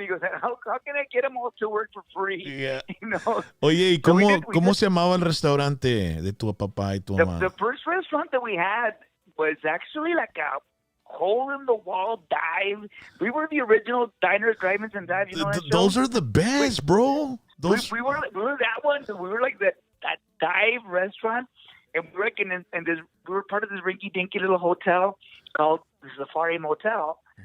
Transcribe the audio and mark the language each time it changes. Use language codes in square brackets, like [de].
[en] He goes, how can I get them all to work for free? Yeah. [es] Oye, ¿y cómo se llamaba el restaurante de tu papá y tu mamá? [en] The first restaurant that we had was actually like a hole-in-the-wall dive. We were the original diners, drive-ins, and dives. You know those are the best, bro. We were that one. We were like that dive restaurant, and we were we were part of this rinky-dinky little hotel called the Safari Motel.